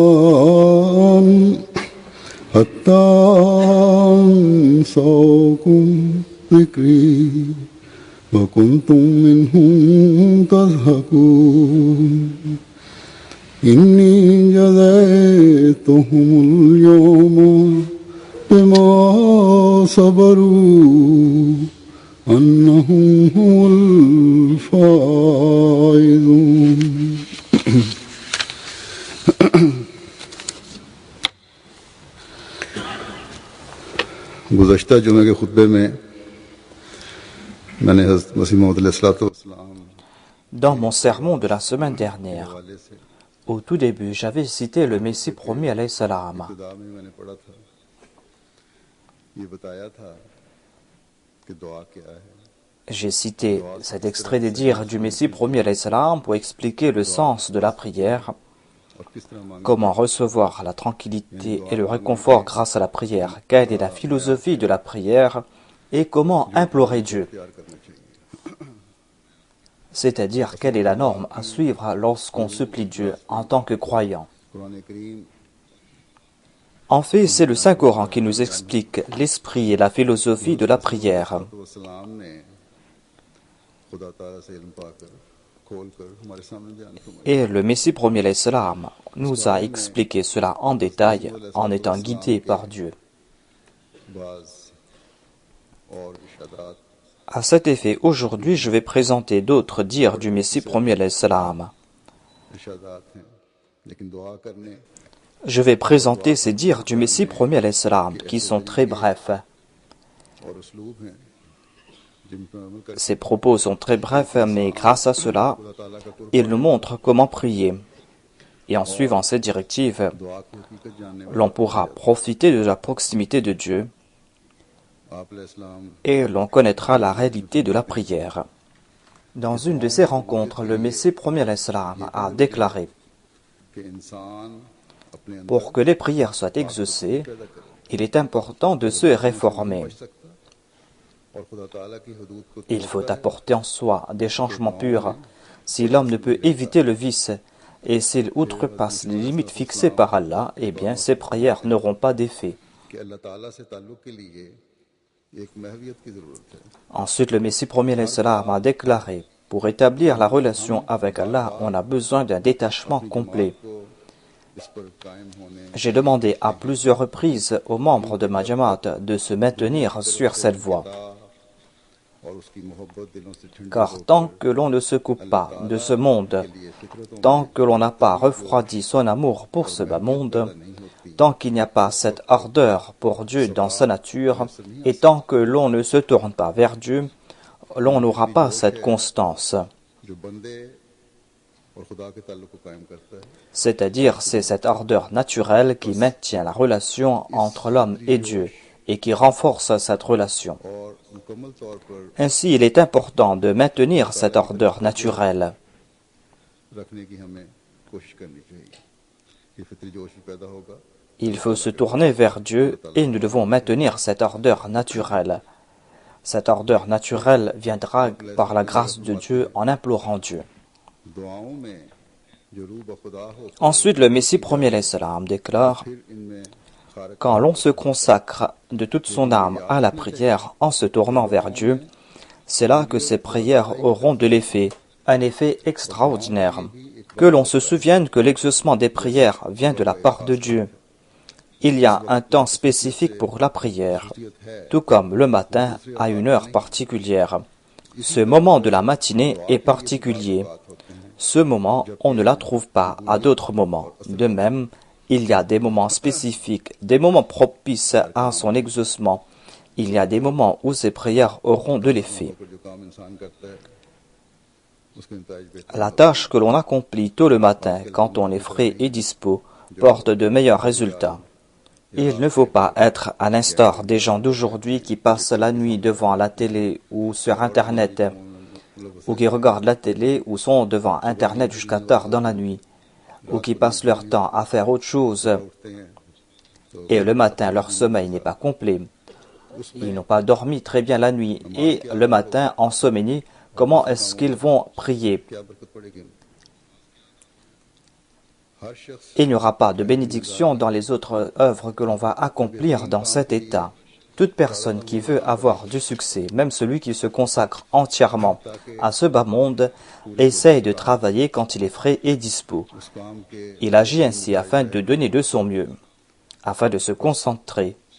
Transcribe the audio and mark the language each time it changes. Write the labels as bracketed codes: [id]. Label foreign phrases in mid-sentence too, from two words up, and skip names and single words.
[ar] أنساكم ذكري وكنتم منهم تضحكون إني جزيتهم اليوم بما صبروا أنهم هم الفائزون [ur] گزشتہ جمعے کے خطبے میں میں نے حضرت مسیح موعود علیہ السلام [fr] Dans mon sermon de la semaine dernière, au tout début, j'avais cité le Messie promis [ar] عليه السلام. [ur] ابتدا میں میں نے پڑھا تھا یہ بتایا تھا کہ دعا کیا ہے [fr] J'ai cité cet extrait des dires du Messie promis [ar] عليه السلام [fr] pour expliquer le sens de la prière, [ur] اور کس طرح مانگنا [fr] comment recevoir la tranquillité et le réconfort grâce à la prière, quelle est la philosophie de la prière et comment implorer Dieu, [ur] تیار کرنا چاہیے [fr] c'est-à-dire quelle est la norme à suivre lorsqu'on supplie Dieu en tant que croyant. [ur] قرآن کریم [fr] En fait, c'est le Saint-Coran qui nous explique l'esprit et la philosophie de la prière. [ur] سلام نے خدا تعالیٰ سے علم پا کر کھول کر ہمارے سامنے بیان فرمایا [fr] Et le Messie premier [ar] عليه السلام [fr] nous a expliqué cela en détail en étant guidé par Dieu. [ur] بعض اور اشارات [fr] À cet effet, aujourd'hui, je vais présenter d'autres dires du Messie premier [ar] عليه السلام. [ur] اشارات ہیں لیکن دعا کرنے [fr] Je vais présenter ces dires du Messie premier [ar] عليه السلام [fr] qui sont très brefs. [ur] اور اسلوب ہیں جن پر عمل کر [fr] Ces propos sont très brefs, mais grâce à cela, [ur] خدا تعالیٰ کا قرب [fr] ils nous montrent comment prier. Et en suivant ces directives, [ur] دعا کو حقیقت جاننے والا [fr] l'on pourra profiter de la proximité de Dieu [ur] آپ علیہ السلام [fr] et l'on connaîtra la réalité de la prière. Dans une de ces rencontres, le Messie premier [ar] عليه السلام [fr] a déclaré: [ur] کہ انسان اپنے اندر [fr] pour que les prières soient exaucées, [ur] پیدا کرے [fr] il est important de se réformer. [ur] سمجھ سکتا اور خدا تعالیٰ کی حدود کو [fr] Il faut apporter en soi des changements purs. Si l'homme ne peut éviter le vice, et s'il outrepasse les limites fixées par Allah, eh bien ses prières n'auront pas d'effet. [ur] کہ اللہ تعالیٰ سے تعلق کے لیے ایک محویت کی ضرورت ہے. [fr] Ensuite, le Messie premier [ar] عليه السلام [fr] a déclaré, pour établir la relation avec Allah, on a besoin d'un détachement complet. [ur] کو اس پر قائم ہونے [fr] J'ai demandé à plusieurs reprises aux membres de ma Jamaat de se maintenir sur cette voie. [ur] اور اس کی محبت دلوں سے ٹھنڈی [fr] Car tant que l'on ne se coupe pas de ce monde, tant que l'on n'a pas refroidi son amour pour ce bas monde, tant qu'il n'y a pas cette ardeur pour Dieu dans sa nature, et tant que l'on ne se tourne pas vers Dieu, l'on n'aura pas cette constance. [ur] جو بندے اور خدا کے تعلق کو قائم کرتا ہے. [fr] C'est-à-dire, c'est cette ardeur naturelle qui maintient la relation entre l'homme et Dieu et qui renforce cette relation. [ur] اور مکمل طور پر [fr] Ainsi, il est important de maintenir cette ardeur naturelle. [ur] رکھنے کی ہمیں کوشش کرنی چاہیے۔ یہ فطری جوش بھی پیدا ہوگا. [fr] Il faut se tourner vers Dieu et nous devons maintenir cette ardeur naturelle. Cette ardeur naturelle viendra par la grâce de Dieu en implorant Dieu. [ur] دعاؤں میں جو روح بخدا ہو [fr] Ensuite, le Messie premier [ar] عليه السلام [fr] déclare, [ur] پھر ان میں خارق [fr] quand l'on se consacre de toute son âme à la prière en se tournant vers Dieu, c'est là que ces prières auront de l'effet, un effet extraordinaire. Que l'on se souvienne que l'exaucement des prières vient de la part de Dieu. Il y a un temps spécifique pour la prière, tout comme le matin à une heure particulière. Ce moment de la matinée est particulier. Ce moment, on ne la trouve pas à d'autres moments. De même, il y a des moments spécifiques, des moments propices à son exaucement. Il y a des moments où ces prières auront de l'effet. [ur] جو کام انسان کرتا ہے اس کے نتیجے بہتر [fr] La tâche que l'on accomplit tôt le matin, quand on est frais et dispo, porte de meilleurs résultats. Il ne faut pas être à l'instar des gens d'aujourd'hui qui passent la nuit devant la télé ou sur Internet, ou qui regardent la télé ou sont devant Internet jusqu'à tard dans la nuit, ou qui passent leur temps à faire autre chose, [ur] اٹھتے ہیں [fr] et le matin leur sommeil n'est pas complet. Ils n'ont pas dormi très bien la nuit, et le matin, ensommeillés, comment est-ce qu'ils vont prier? [ur] کیا برکت پڑے گی۔ ہر شخص [fr] Il n'y aura pas de bénédiction dans les autres œuvres que l'on va accomplir dans cet état. Toute personne qui veut avoir du succès, même celui qui se consacre entièrement à ce bas monde, essaye de travailler quand il est frais et dispo. [ur] اس کام کے [fr] Il agit ainsi afin de donner de son mieux, afin de se concentrer